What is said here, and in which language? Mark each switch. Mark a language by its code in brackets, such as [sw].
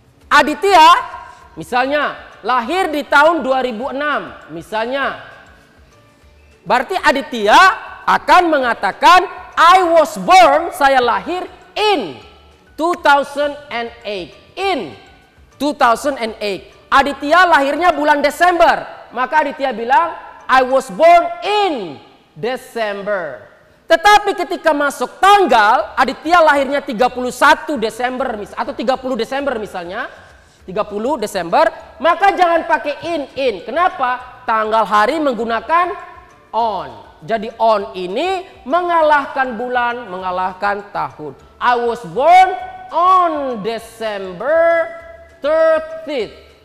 [id] Aditya, misalnya, lahir di tahun 2006, misalnya. Berarti Aditya akan mengatakan, [en] I was born, [id] saya lahir [en] in 2008. In 2008. [id] Aditya lahirnya bulan Desember. [en] Maka Aditya bilang, I was born in Desember. [id] Tetapi ketika masuk tanggal, Aditya lahirnya 31 Desember atau 30 Desember misalnya. 30 Desember, maka jangan pakai in. Kenapa? Tanggal hari menggunakan on. Jadi on ini mengalahkan bulan, mengalahkan tahun. [en] I was born on December 30th.